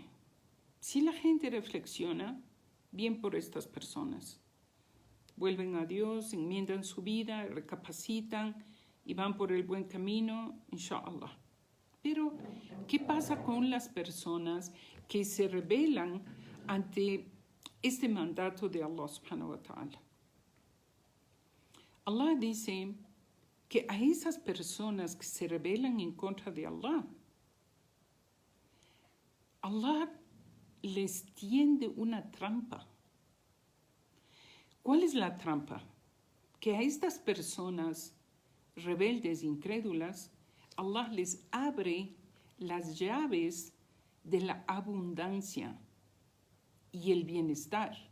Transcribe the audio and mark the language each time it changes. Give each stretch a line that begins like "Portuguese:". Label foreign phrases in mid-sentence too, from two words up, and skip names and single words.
Spanish: Si la gente reflexiona, bien por estas personas, vuelven a Dios, enmiendan su vida, recapacitan y van por el buen camino, inshallah. Pero, ¿qué pasa con las personas que se rebelan ante este mandato de Allah
Arabic: سبحانه وتعالى?
Spanish: Allah dice que a esas personas que se rebelan en contra de Allah, Allah les tiende una trampa. ¿Cuál es la trampa? Que a estas personas rebeldes, incrédulas, Allah les abre las llaves de la abundancia y el bienestar.